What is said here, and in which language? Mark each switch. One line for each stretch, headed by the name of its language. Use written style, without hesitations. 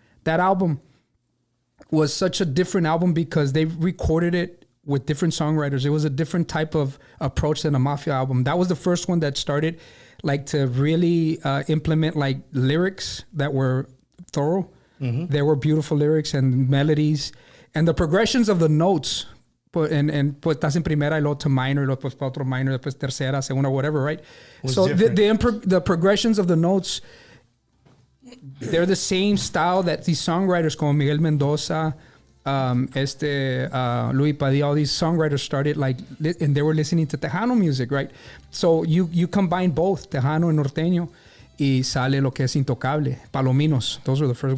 English: That album was such a different album because they recorded it with different songwriters. It was a different type of approach than a Mafia album. That was the first one that started like to really implement like lyrics that were thorough. There were beautiful lyrics and melodies. And the progressions of the notes,
Spanish: pues estás en primera y luego
English: to minor,
Spanish: luego pues para otro minor, después tercera, segunda,
English: whatever, right? So the progressions of the notes, they're the same style that these songwriters
Spanish: como
English: Miguel Mendoza Luis Padilla, all these songwriters started and they were listening to Tejano music, right? So you combine both Tejano and Norteño,
Spanish: y sale lo que es Intocable, Palominos.
English: Those were the first.